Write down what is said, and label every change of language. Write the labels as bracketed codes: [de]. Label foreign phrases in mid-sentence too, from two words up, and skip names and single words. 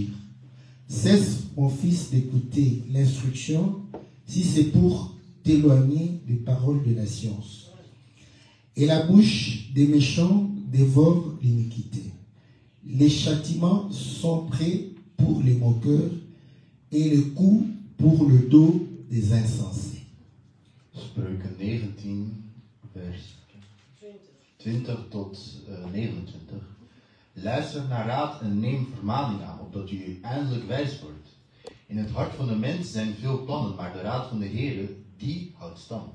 [fr] Cesse, mon fils, d'écouter l'instruction si c'est pour t'éloigner des paroles de la science. Et la bouche des méchants dévore l'iniquité. Les châtiments sont prêts pour les moqueurs et le coup pour le dos des insensés. [nl] Spreuken 19, vers 20 tot 29. Luister naar raad en neem vermaning aan, opdat u eindelijk wijs wordt. In het hart van de mens zijn veel plannen, maar de raad van de Heere, die houdt stand.